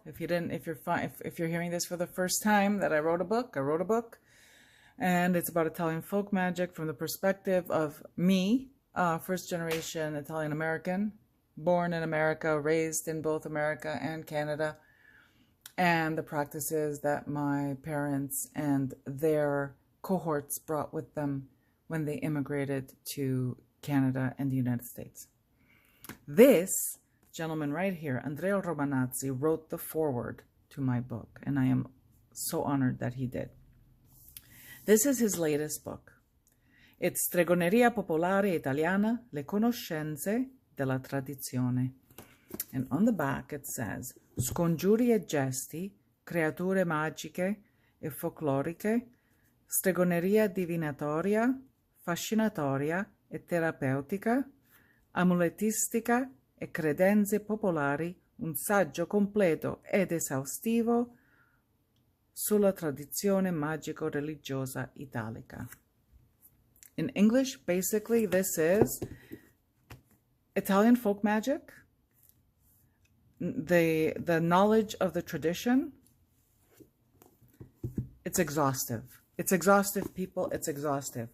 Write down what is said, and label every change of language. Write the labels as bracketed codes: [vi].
[en] If you're hearing this for the first time, that I wrote a book, and it's about Italian folk magic from the perspective of me, first generation Italian American, born in America, raised in both America and Canada, and the practices that my parents and their cohorts brought with them when they immigrated to Canada and the United States. This gentleman right here, Andrea Romanazzi, wrote the foreword to my book, and I am so honored that he did. This is his latest book. [it] It's Stregoneria Popolare Italiana, le conoscenze della tradizione. And on the back it says, scongiuri e gesti, creature magiche e folcloriche, stregoneria divinatoria, fascinatoria e terapeutica, amuletistica e credenze popolari, un saggio completo ed esaustivo sulla tradizione magico-religiosa italica. [en] In English, basically, this is Italian folk magic, the knowledge of the tradition. It's exhaustive. It's exhaustive, people. It's exhaustive.